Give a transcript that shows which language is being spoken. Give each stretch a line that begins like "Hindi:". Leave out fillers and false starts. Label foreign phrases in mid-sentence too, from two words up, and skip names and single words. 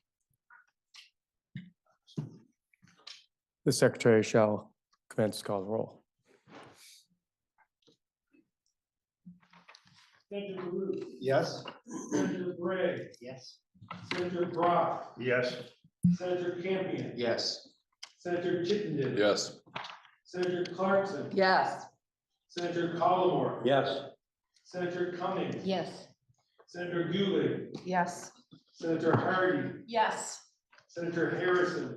English: The secretary shall commence to call the roll. Senator Ruth, Yes? Senator Gray, Yes. Senator Brock, Yes. Senator Campion, Yes. Senator Chittenden. Yes. Senator Clarkson, Yes. Senator Collmore, Yes. Senator Cummings. Yes. Senator Dooley, Yes. Senator Hardy, Yes. Senator Harrison,